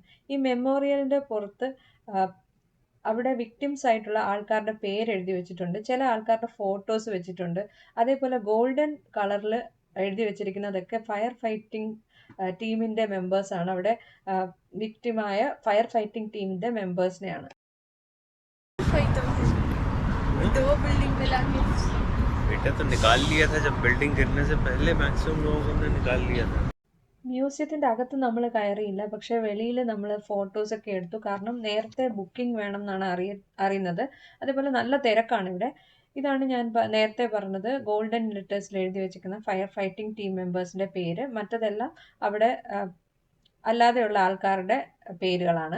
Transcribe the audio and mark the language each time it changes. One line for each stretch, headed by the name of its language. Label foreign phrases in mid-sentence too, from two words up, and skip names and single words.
Malayalam: ഈ മെമ്മോറിയലിൻ്റെ പുറത്ത് അവിടെ വിക്ടിംസ് ആയിട്ടുള്ള ആൾക്കാരുടെ പേര് എഴുതി വെച്ചിട്ടുണ്ട്. ചില ആൾക്കാരുടെ ഫോട്ടോസ് വെച്ചിട്ടുണ്ട്. അതേപോലെ ഗോൾഡൻ കളറിൽ എഴുതി വെച്ചിരിക്കുന്നതൊക്കെ
English: fire fighting
Malayalam: ടീമിൻ്റെ മെമ്പേഴ്സാണ്. അവിടെ വിക്ടിമായ
English: fire fighting
Malayalam: ടീമിൻ്റെ മെമ്പേഴ്സിനെയാണ്.
Hindi: बेटा तो निकाल लिया था जब बिल्डिंग गिरने से पहले मैक्सिमम लोगों ने निकाल लिया था.
Malayalam: മ്യൂസിയത്തിൻ്റെ അകത്ത് നമ്മൾ കയറിയില്ല, പക്ഷേ വെളിയിൽ നമ്മൾ ഫോട്ടോസൊക്കെ എടുത്തു. കാരണം നേരത്തെ ബുക്കിംഗ് വേണം എന്നാണ് അറിയുന്നത്. അതേപോലെ നല്ല തിരക്കാണ് ഇവിടെ. ഇതാണ് ഞാൻ നേരത്തെ പറഞ്ഞത്, ഗോൾഡൻ ലെറ്റേഴ്സിൽ എഴുതി വെച്ചിരിക്കുന്ന
English: fire fighting team
Malayalam: മെമ്പേഴ്സിൻ്റെ പേര്. മറ്റതെല്ലാം അവിടെ അല്ലാതെയുള്ള ആൾക്കാരുടെ പേരുകളാണ്.